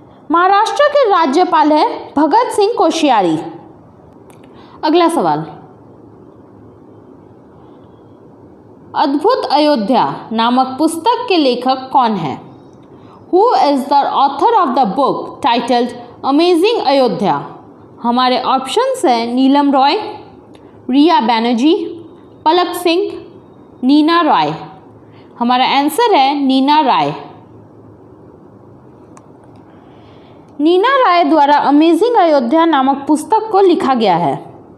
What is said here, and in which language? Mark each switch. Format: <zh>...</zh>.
<hi>महाराष्ट्र के राज्यपाल हैं भगत सिंह कोश्यारी। अगला सवाल, अद्भुत अयोध्या नामक पुस्तक के लेखक कौन है?</hi> <en>Who is the author of the book titled Amazing Ayodhya?</en> <hi>हमारे ऑप्शंस हैं नीलम रॉय, रिया बैनर्जी, पलक सिंह, नीना रॉय। हमारा आंसर है नीना राय। नीना राय द्वारा अमेजिंग अयोध्या नामक पुस्तक को लिखा गया है।</hi>